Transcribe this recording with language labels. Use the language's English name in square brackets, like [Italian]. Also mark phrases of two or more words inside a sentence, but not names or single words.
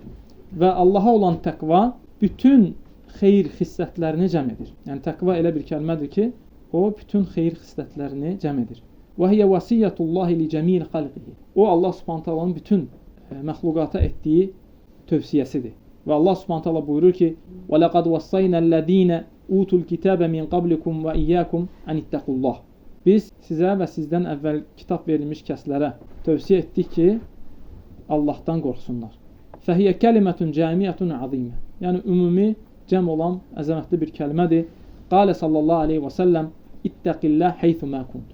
[Azerbaijani] Və Allaha olan təqva bütün xeyir xislətlərini cəm edir. Yəni təqva elə bir kəlmədir ki, o bütün xeyir xislətlərini cəm edir. [Arabic] وهي وصية الله لجميع خلقه. [Azerbaijani] O Allah Subhanahu taalanın bütün məxluqata etdiyi tövsiyəsidir. Və Allah Subhanahu taala buyurur ki: [Arabic] "ولقد وصينا الذين أوتوا الكتاب من قبلكم وإياكم أن اتقوا الله." [Azerbaijani] Biz sizə və sizdən əvvəl kitab verilmiş kəslərə tövsiyə etdik ki, Allahdan qorxsunlar. [Arabic] فهي كلمة جامعة عظيمة. [Azerbaijani] Yəni ümumi cəm olan əzəmətli bir kəlmədir. [Arabic] قال صلى الله عليه وسلم اتق الله حيثما كنت.